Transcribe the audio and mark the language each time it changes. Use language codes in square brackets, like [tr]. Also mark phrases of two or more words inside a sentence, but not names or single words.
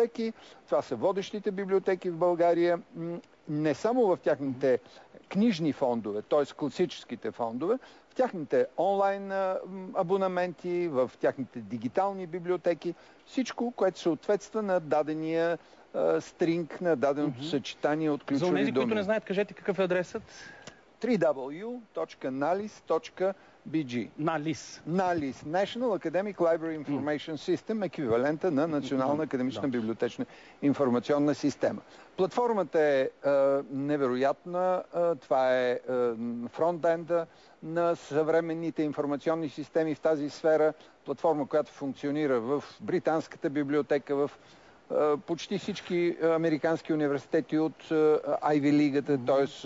[bg] Това са водещите библиотеки в България не само в тяхните книжни фондове, т.е. класическите фондове, в тяхните онлайн абонаменти, в тяхните дигитални библиотеки, всичко, което съответства на дадения стринг, на даденото съчетание от ключови думи. За онези, които не знаят, кажете какъв е адресът? www.nalis.bg. NALIS. [en] NALIS. National Academic Library Information System, [bg] еквивалента на Национална академична библиотечна информационна система. Платформата е невероятна. Това е фронтенда на съвременните информационни системи в тази сфера. Платформа, която функционира в Британската библиотека, в почти всички американски университети от Ivy Лигата, т.е.